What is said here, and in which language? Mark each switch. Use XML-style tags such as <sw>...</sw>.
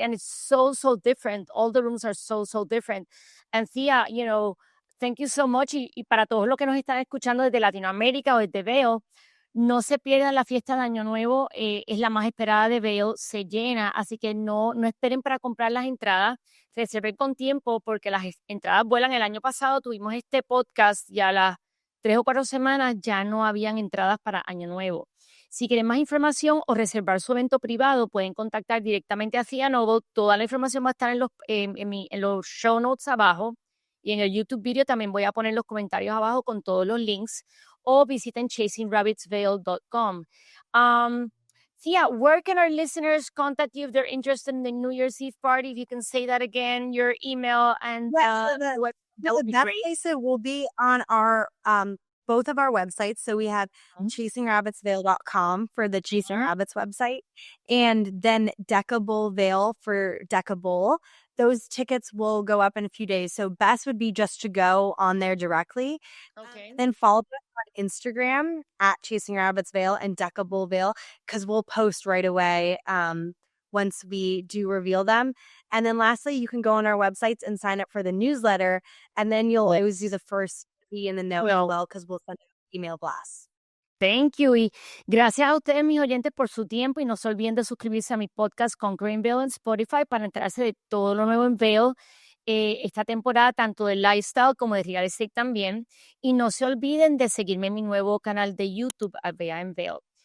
<en>And it's so different. All the rooms are so different. And Thea, thank you so much.</en> <es>Y para todos los que nos están escuchando desde Latinoamérica o desde Vail, no se pierdan la fiesta de Año Nuevo. Es la más esperada de Vail. Se llena, así que no esperen para comprar las entradas. Reserven con tiempo porque las entradas vuelan. El año pasado tuvimos este podcast y a las 3 o 4 semanas ya no habían entradas para Año Nuevo. Si quieren más información o reservar su evento privado, pueden contactar directamente a Thea Knobel. Toda la información va a estar en los show notes abajo. Y en el YouTube video también voy a poner los comentarios abajo con todos los links, o visiten chasingrabbitsvail.com.</es> <en>Thea, where can our listeners contact you if they're interested in the New Year's Eve party? If you can say that again, your email and that would be great. Place it will be on our both of our websites. So we have chasingrabbitsvail.com for the Chasing Rabbits website, and then Decable Vail for Decable. Those tickets will go up in a few days. So best would be just to go on there directly. Okay. Then follow us on Instagram at Chasing Rabbits Vail and Decable Vail, because we'll post right away once we do reveal them. And then lastly, you can go on our websites and sign up for the newsletter, and then you'll always be the first to be in the know as well, because we'll send an email blast. Thank you.</en> <es>Y gracias a ustedes, mis oyentes, por su tiempo. Y no se olviden de suscribirse a mi podcast Conquering Vail en Spotify para enterarse de todo lo nuevo en Vail esta temporada, tanto de lifestyle como de real estate también. Y no se olviden de seguirme en mi nuevo canal de YouTube, Vea en Vail.</es>